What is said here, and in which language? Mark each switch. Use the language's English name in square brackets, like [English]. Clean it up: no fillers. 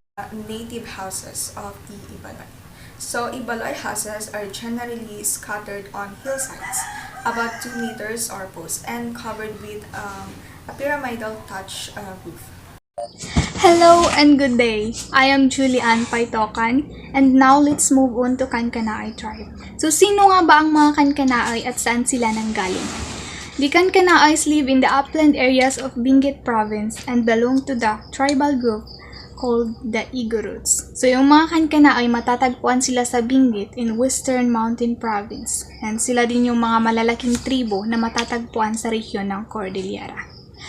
[English] Native houses of the Ibaloi. So Ibaloi houses are generally scattered on hillsides, about 2 meters or posts, and covered with a pyramidal thatch roof. Hello and good day. I am Julian Paitokan, and now let's move on to Kankanaey tribe. [Filipino] So sino nga ba ang mga Kankanaey at saan sila nanggaling? [English] The Kankanaeys live in the upland areas of Benguet province and belong to the tribal group called the Igorots. [Filipino] So yung mga Kankanaey, matatagpuan sila sa Benguet in Western Mountain Province, and sila din yung mga malalaking tribo na matatagpuan sa rehiyon ng Cordillera.